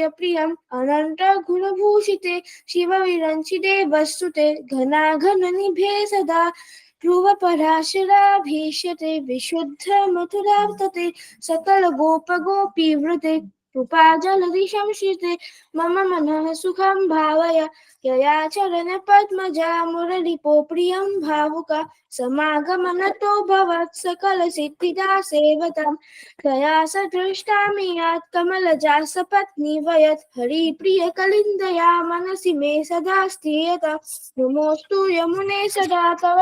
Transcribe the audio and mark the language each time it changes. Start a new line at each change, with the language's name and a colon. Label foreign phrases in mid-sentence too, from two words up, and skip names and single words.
Sanskrit: પ્રિયમ અનંત ગુણભૂષિતે શિવ વિરંચિતે વસ્તુતે ઘના ઘન નિભે સદા ધ્રુવ પરાશરાભીષ્યતે વિશુદ્ધ મથુરાર્તતે સકલ ગોપ ગોપી વૃતે કૃપા જલધિ સંશ્રિતે મમ મનઃ સુખં ભાવય यया चरण पद्मजा मुरलिपो प्रियं भावुका समागमनतो भवत् सकल सिद्धिदा सेवतां तया सदृष्टामि यात् कमलजा सपत्नी वयत् हरिप्रिय कलिन्दया मनसि मे सदा स्थियता नमोऽस्तु यमुने सदा तव